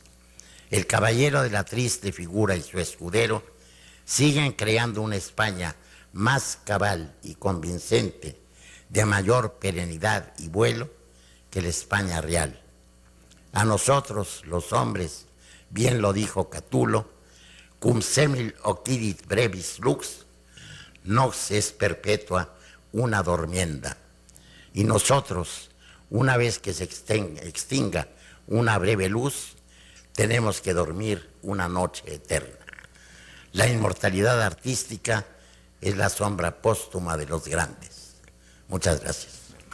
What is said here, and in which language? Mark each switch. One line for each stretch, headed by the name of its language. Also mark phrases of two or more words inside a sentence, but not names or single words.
Spanish: El caballero de la triste figura y su escudero siguen creando una España más cabal y convincente, de mayor perenidad y vuelo que la España real. A nosotros, los hombres, bien lo dijo Catulo,
Latin: cum semel occidit brevis lux, nox es perpetua una dormienda.
Spanish: Y nosotros, una vez que se extinga una breve luz, tenemos que dormir una noche eterna. La inmortalidad artística es la sombra póstuma de los grandes. Muchas gracias.